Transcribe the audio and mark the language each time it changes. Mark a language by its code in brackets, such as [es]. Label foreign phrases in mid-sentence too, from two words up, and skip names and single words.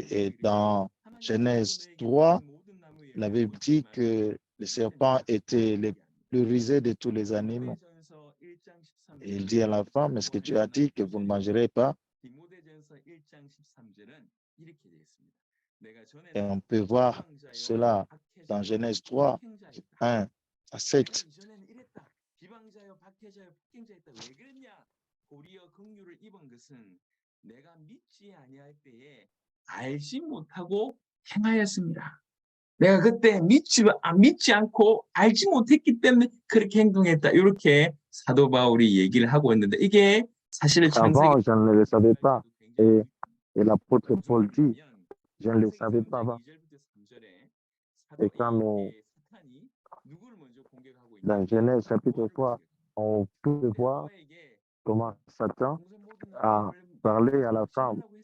[fr] Et dans Genèse 3, la Bible dit que le serpent était le plus rusé de tous les animaux. Et il dit à la femme, est-ce que tu as dit que vous ne mangerez pas? Et on peut voir cela dans Genèse 3, 1 à 7. [ko] 알지 못하고 행하였습니다. 내가 그때 믿지 않고 알지 못했기 때문에 그렇게 행동했다. 이렇게 사도 바울이 얘기를 하고 있는데 이게 사실은 [fr] Avant, je ne le savais pas. Et l'apôtre Paul dit, je ne le savais pas avant. Et quand dans Genèse chapitre 3, on peut voir comment Satan a parlé à la femme.